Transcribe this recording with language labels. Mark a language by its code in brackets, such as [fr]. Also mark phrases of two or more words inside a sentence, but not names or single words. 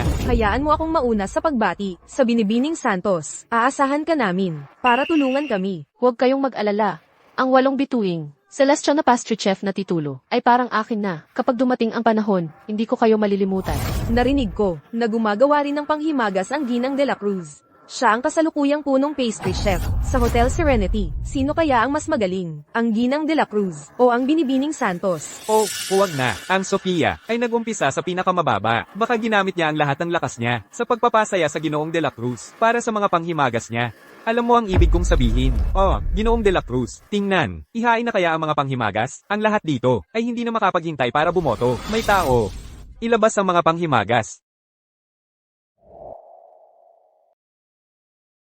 [tl] Hayaan mo akong mauna sa pagbati sa Binibining Santos. Aasahan ka namin para tulungan kami. Huwag kayong mag-alala. Ang 8 bituing celestial na [en] pastry chef [tl] na titulo ay parang akin na. Kapag dumating ang panahon, hindi ko kayo malilimutan. Narinig ko na gumagawa rin ng panghimagas ang Ginang de la Cruz. Siya ang kasalukuyang punong [en] pastry chef [tl] sa Hotel Serenity. Sino kaya ang mas magaling? Ang Ginang de la Cruz o ang Binibining Santos? Oh, huwag na. Ang Sofia ay nagumpisa sa pinakamababa. Baka ginamit niya ang lahat ng lakas niya sa pagpapasaya sa Ginoong de la Cruz para sa mga panghimagas niya. Alam mo ang ibig kong sabihin. Oh, Ginoong de la Cruz, tingnan. Ihain na kaya ang mga panghimagas? Ang lahat dito ay hindi na makapaghintay para bumoto. May tao. Ilabas ang mga panghimagas.